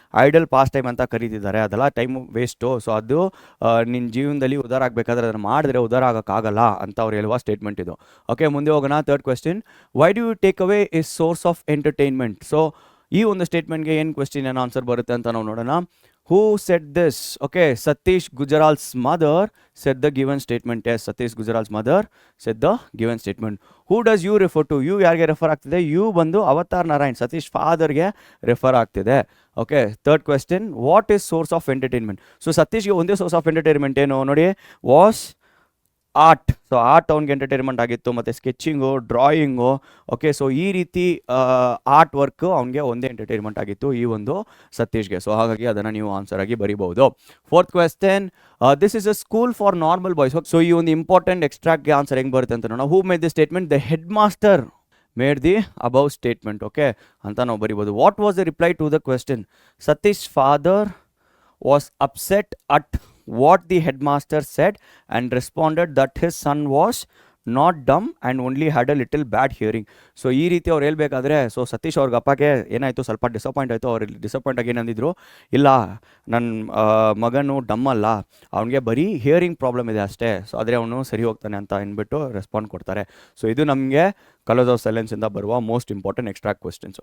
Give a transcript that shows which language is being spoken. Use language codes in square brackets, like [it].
[kn] Idle pass time ಅಂತ ಕರೀತಿದ್ದಾರೆ. ಅದೆಲ್ಲ time waste. So ಅದು ನಿನ್ನ ಜೀವನದಲ್ಲಿ ಉದ್ಧಾರ ಆಗಬೇಕಾದ್ರೆ ಅದನ್ನು ಮಾಡಿದ್ರೆ ಉದ್ಧಾರ ಆಗೋಕ್ಕಾಗಲ್ಲ ಅಂತ ಅವ್ರು ಹೇಳುವ ಸ್ಟೇಟ್ಮೆಂಟ್ ಇದು. ಓಕೆ, ಮುಂದೆ ಹೋಗೋಣ. [en] Third question, why do you take away is source of entertainment? [kn] So ಈ ಒಂದು ಸ್ಟೇಟ್ಮೆಂಟ್ಗೆ ಏನು ಕ್ವೆಶ್ಚನ್, ಏನು ಆನ್ಸರ್ ಬರುತ್ತೆ ಅಂತ ನಾವು ನೋಡೋಣ. [en] Who said this? Okay, Satish Gujaral's mother said the given statement. Yes, Satish Gujaral's mother said the given statement. Who does you refer to? [kn] You ಯಾರಿಗೆ refer ಆಗ್ತಿದೆ? ಯು ಬಂದು ಅವತಾರ್ ನಾರಾಯಣ್, ಸತೀಶ್ ಫಾದರ್ಗೆ ರೆಫರ್ ಆಗ್ತಿದೆ. [en] Okay, third question, what is source of entertainment? So ಸತೀಶ್ಗೆ ಒಂದೇ source of entertainment [kn] ಏನು ನೋಡಿ? Was art. So art ಅವ್ನಿಗೆ entertainment ಆಗಿತ್ತು, ಮತ್ತು ಸ್ಕೆಚಿಂಗು, ಡ್ರಾಯಿಂಗು. ಓಕೆ, ಸೊ ಈ ರೀತಿ ಆರ್ಟ್ ವರ್ಕ್ ಅವ್ನಿಗೆ ಒಂದೇ ಎಂಟರ್ಟೈನ್ಮೆಂಟ್ ಆಗಿತ್ತು ಈ ಒಂದು ಸತೀಶ್ಗೆ. ಸೊ ಹಾಗಾಗಿ ಅದನ್ನು ನೀವು ಆನ್ಸರ್ ಆಗಿ ಬರಿಬಹುದು. [en] Fourth question, this is a school for normal boys. [kn] So ಈ ಒಂದು ಇಂಪಾರ್ಟೆಂಟ್ ಎಕ್ಸ್ಟ್ರಾಕ್ಟ್ಗೆ ಆನ್ಸರ್ ಹೆಂಗೆ ಬರುತ್ತೆ ಅಂತ ನೋಡೋಣ. [en] Who made the statement? The headmaster made the above statement. Okay [kn] ಅಂತ ನಾವು ಬರಿಬೋದು. [en] What was the reply to the question? Satish father was upset at what the headmaster said and responded that his son was not dumb and only had a little bad hearing. [kn] So ಈ ರೀತಿ ಅವ್ರು ಹೇಳ್ಬೇಕಾದ್ರೆ, so Satish ಅವ್ರಿಗೆ ಅಪ್ಪಗೆ ಏನಾಯಿತು, ಸ್ವಲ್ಪ disappoint ಆಯಿತು. ಅವ್ರು ಡಿಸಪಾಯಿಂಟ್ ಆಗಿ ಏನಂದಿದ್ರು? ಇಲ್ಲ, ನನ್ನ ಮಗನು ಡಮ್ ಅಲ್ಲ, ಅವನಿಗೆ ಬರೀ ಹಿಯರಿಂಗ್ ಪ್ರಾಬ್ಲಮ್ ಇದೆ ಅಷ್ಟೇ, ಸೊ ಆದರೆ ಅವನು ಸರಿ ಹೋಗ್ತಾನೆ ಅಂತ ಅಂದ್ಬಿಟ್ಟು ರೆಸ್ಪಾಂಡ್ ಕೊಡ್ತಾರೆ. ಸೊ ಇದು ನಮಗೆ ಕಲರ್ಸ್ ಆಫ್ ಸೈಲೆನ್ಸಿಂದ ಬರುವ ಮೋಸ್ಟ್ ಇಂಪಾರ್ಟೆಂಟ್ ಎಕ್ಸ್ಟ್ರಾ ಕ್ವೆಶ್ಚನ್ಸ್.